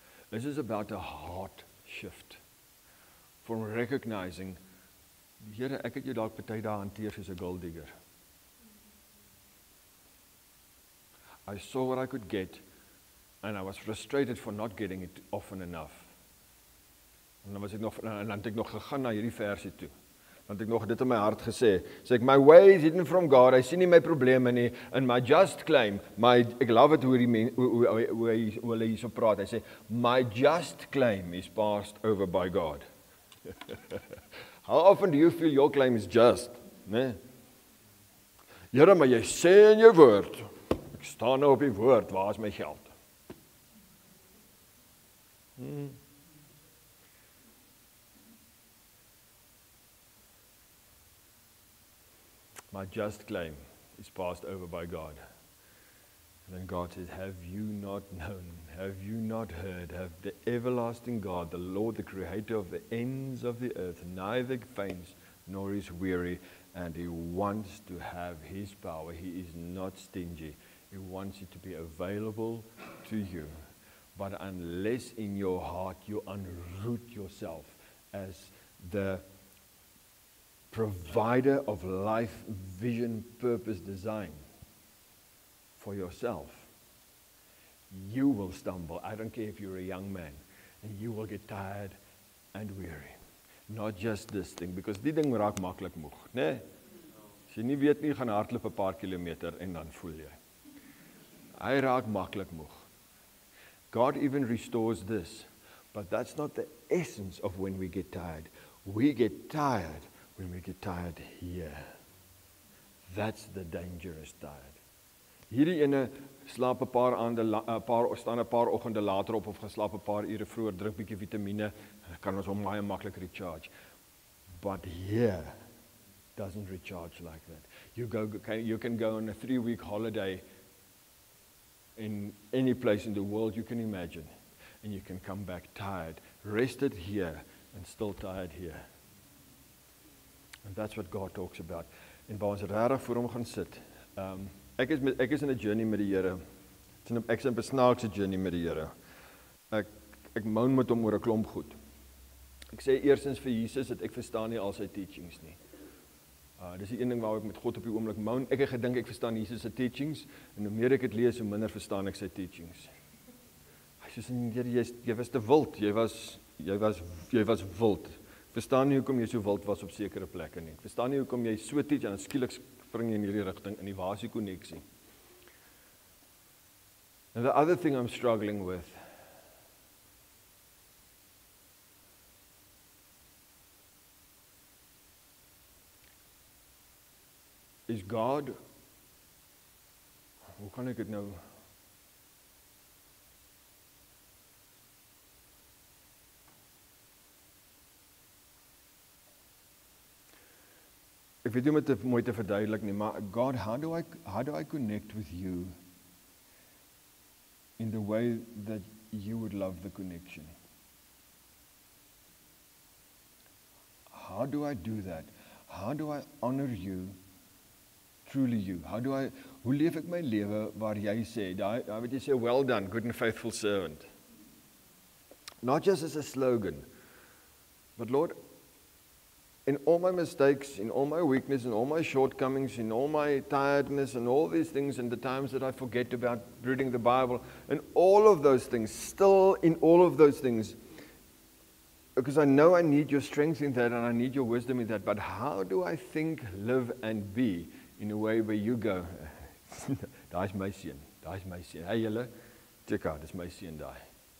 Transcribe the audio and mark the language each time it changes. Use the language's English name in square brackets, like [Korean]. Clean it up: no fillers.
[English] This is about a heart shift from recognizing, [Afrikaans] Here, ek het jou dalk party dae hanteer soos 'n gold digger. [English] I saw what I could get, And I was frustrated for not getting it often enough. [Afrikaans] En dan het ek nog gegaan na hierdie versie toe. Want ek nog dit in my hart gesê. Sê ek, [English] my way is hidden from God. [Afrikaans] Hy sien nie my probleme nie. [English] And my just claim, [Afrikaans] ek love it hoe hulle hierso praat. Hy sê, [English] my just claim is passed over by God. How often do you feel your claim is just? [Afrikaans] Nee. Here, maar jy sê in jou woord, ek staan nou op die woord, waar is my geld? [English] My just claim is passed over by God. And then God says, have you not known, have you not heard, have the everlasting God, the Lord, the creator of the ends of the earth, neither faints nor is weary, and he wants to have his power. He is not stingy. He wants it to be available to you. But unless in your heart you unroot yourself as the provider of life, vision, purpose, design for yourself, you will stumble. I don't care if you're a young man, and you will get tired and weary. Not just this thing, because [Afrikaans] die ding raak maklik moeg, né? As jy nie weet nie, gaan hardloop 'n paar kilometer en dan voel jy. Hy raak maklik moeg. [English] God even restores this, but that's not the essence of when we get tired. We get tired when we get tired here. That's the dangerous tired. [Afrikaans] Hierdie ene slaap 'n paar aande, staan 'n paar oggende later op of geslaap 'n paar ure vroeër, drink bietjie vitamiene, kan ons hom baie maklik recharge. [English] But here doesn't recharge like that. You can go on a 3-week holiday in any place in the world you can imagine, and you can come back tired, rested here and still tired here. And that's what God talks about. [Afrikaans] En waar ons regtig voor hom gaan sit. Ek is in 'n journey met die Here. Ek is in 'n besnaakse journey met die Here. Ek moan met hom oor 'n klomp goed. Ek sê eerstens vir Jesus dat ek verstaan nie al sy teachings nie. Dis die een ding waar ek met God op die oomblik moan. Ek het gedink ek verstaan Jesus se teachings, en hoe meer ek dit lees, hoe minder verstaan ek sy teachings. Hy sê, jy was te wild, jy was wild. Ek verstaan nie hoekom jy so wild was op sekere plekke nie. Ek verstaan nie hoekom jy so teach, en skielik spring jy in hierdie rigting, en die waar is die koneksie? [English] And the other thing I'm struggling with is God, [Afrikaans] hoe kan ek dit nou? Ek weet nie om dit mooi te verduidelik nie, maar God, [English] how do I connect with you in the way that you would love the connection? How do I do that? How do I honor you? Truly you. [Afrikaans] Hoe leef ek my lewe waar jy sê, daar wat jy sê, [English] well done, good and faithful servant. Not just as a slogan, but Lord, in all my mistakes, in all my weakness, in all my shortcomings, in all my tiredness, and all these things, and the times that I forget about reading the Bible, and all of those things, still in all of those things, because I know I need your strength in that, and I need your wisdom in that, but how do I think, live, and be in a way where you go, [Afrikaans] daar is my seun, hey julle, check out, dis my seun daai.